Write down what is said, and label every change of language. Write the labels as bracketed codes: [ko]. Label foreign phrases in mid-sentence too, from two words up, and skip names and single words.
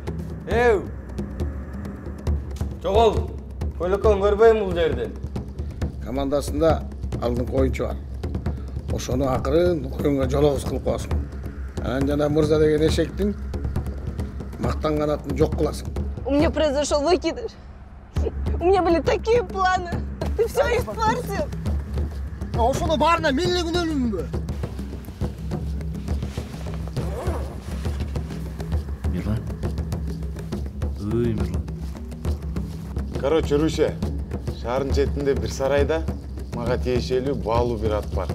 [ky] Жогол, көйлөкөн көрбөйм бул жерде. Командасында алдыңкы оюнчу бар. Ошону акырын оюнга жологуз кылып коесуң. Анан жана Мырза деген эшектин мактан канатын жок кыласың. [ru] У меня произошел выкидыш. У меня были такие планы. Ты все испортил. [ky] Ошону баарына мен эле күнөөлүүмүнбү? Мирлан. Ой, Мирлан. Короче, Руся, шаардын четинде бир сарайда мага тиешелүү баалуу бир ат бар.